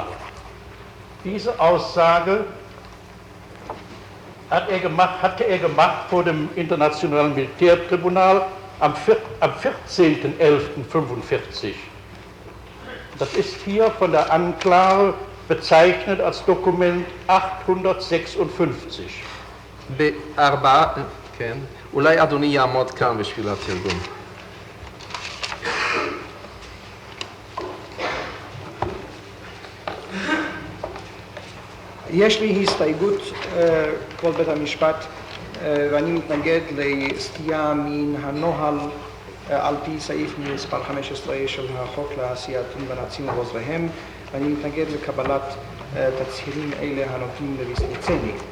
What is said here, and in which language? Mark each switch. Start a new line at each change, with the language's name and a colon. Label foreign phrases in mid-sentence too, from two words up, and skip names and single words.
German: Diese Aussage hatte er gemacht vor dem Internationalen Militärtribunal am 14.11.45. Das ist hier von der Anklage bezeichnet als Dokument 856.
Hebrew: כן, אולי אדוני יעמוד כאן בשביל התרגום. יש לי הסתייגות, כבוד בית המשפט, ואני מתנגד לסטייה מן הנוהל על פי סעיף מספר 15 של החוק לעשיית בנאצים ועוזריהם, ואני מתנגד לקבלת תצהירים אלה הנותנים לויסליצני.